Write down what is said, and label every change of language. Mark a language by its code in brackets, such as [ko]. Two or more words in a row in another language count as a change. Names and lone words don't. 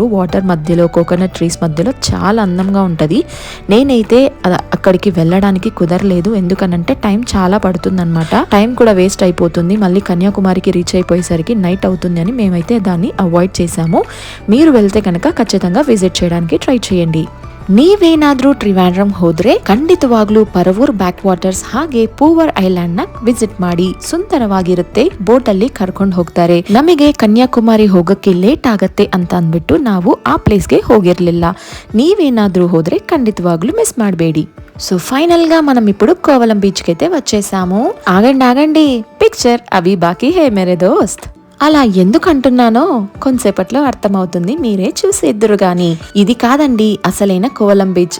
[te] వాటర్ మధ్యలో కోకోనట్ ట్రీస్ మధ్యలో చాలా అందంగా ఉంటది. నేనైతే అక్కడికి వెళ్ళడానికి కుదరలేదు, ఎందుకనంటే టైం చాలా పడుతుంది అనమాట. టైం కూడా వేస్ట్ అయిపోతుంది. మళ్ళీ కన్యాకుమారికి రీచ్ అయిపోయేసరికి నైట్ అవుతుంది అని మేమైతే దాన్ని అవాయిడ్ చేసాము. మీరు వెళ్తే కనుక ఖచ్చితంగా విజిట్ చేయడానికి ట్రై చేయండి. [kn] ನೀವೇನಾದ್ರೂ ಟ್ರಿವಾಂಡ್ರಮ್ ಹೋದ್ರೆ ಖಂಡಿತವಾಗ್ಲೂ ಪರವೂರ್ ಬ್ಯಾಕ್ ವಾಟರ್ಸ್ ಹಾಗೆ ಪೂವರ್ ಐಲ್ಯಾಂಡ್ ನ ವಿಸಿಟ್ ಮಾಡಿ, ಸುಂದರವಾಗಿರುತ್ತೆ. ಬೋಟ್ ಅಲ್ಲಿ ಕರ್ಕೊಂಡು ಹೋಗ್ತಾರೆ. ನಮಗೆ ಕನ್ಯಾಕುಮಾರಿ ಹೋಗಕ್ಕೆ ಲೇಟ್ ಆಗತ್ತೆ ಅಂತ ಅಂದ್ಬಿಟ್ಟು ನಾವು ಆ ಪ್ಲೇಸ್ಗೆ ಹೋಗಿರ್ಲಿಲ್ಲ. ನೀವೇನಾದ್ರೂ ಹೋದ್ರೆ ಖಂಡಿತವಾಗ್ಲೂ ಮಿಸ್ ಮಾಡಬೇಡಿ. [te] సో ఫైనల్ గా మనం ఇప్పుడు కోవలం బీచ్ కి అయితే వచ్చేసాము. [hi] ఆగండి पिक्चर अभी बाकी है मेरे दोस्त. [te] అలా ఎందుకు అంటున్నానో కొంతసేపట్లో అర్థమవుతుంది, మీరే చూసేద్దురు గాని. ఇది కాదండి అసలైన కోవలం బీచ్.